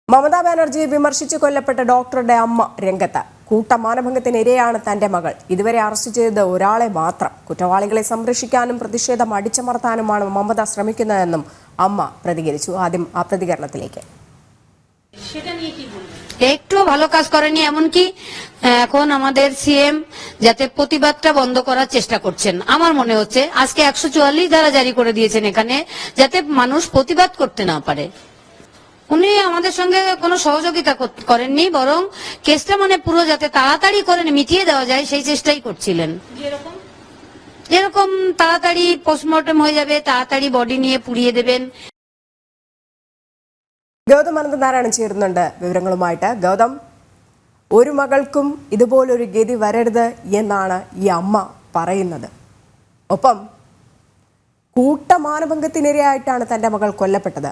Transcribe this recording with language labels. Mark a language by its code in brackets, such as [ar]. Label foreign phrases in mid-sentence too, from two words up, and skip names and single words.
[ml] മമതാ ബാനർജിയെ വിമർശിച്ച് കൊല്ലപ്പെട്ട ഡോക്ടറുടെ അമ്മ രംഗത്ത്. കൂട്ടമാനഭംഗത്തിനിരയാണ് തന്റെ മകൾ. ഇതുവരെ അറസ്റ്റ് ചെയ്തത് ഒരാളെ മാത്രം. കുറ്റവാളികളെ സംരക്ഷിക്കാനും പ്രതിഷേധം അടിച്ചമർത്താനുമാണ് മമത ശ്രമിക്കുന്നതെന്നും അമ്മ പ്രതികരിച്ചു. ആദ്യം ആ പ്രതികരണത്തിലേക്ക്. [bn] একটু ভালো কাজ করেনি, এমনকি এখন আমাদের সিএম যাতে প্রতিবাদটা বন্ধ করার চেষ্টা করছেন। আমার মনে হচ্ছে আজকে 144 ধারা জারি করে দিয়েছেন এখানে, যাতে মানুষ প্রতিবাদ করতে না পারে। উনি আমাদের সঙ্গে কোনো সহযোগিতা করেননি, বরং কেসটা পুরো যাতে তাড়াতাড়ি করে মিটিয়ে দেওয়া যায় সেই চেষ্টাই করছিলেন। যেরকম তাড়াতাড়ি পোস্টমর্টম হয়ে যাবে, তাড়াতাড়ি বডি নিয়ে পুড়িয়ে দেবেন। [ml] ഗൗതം അനന്തനാരായണൻ ചേരുന്നുണ്ട് വിവരങ്ങളുമായിട്ട്. ഗൗതം, ഒരു മകൾക്കും ഇതുപോലൊരു ഗതി വരരുത് എന്നാണ് ഈ അമ്മ പറയുന്നത്. ഒപ്പം കൂട്ടമാനഭംഗത്തിനിരയായിട്ടാണ് തന്റെ മകൾ കൊല്ലപ്പെട്ടത്.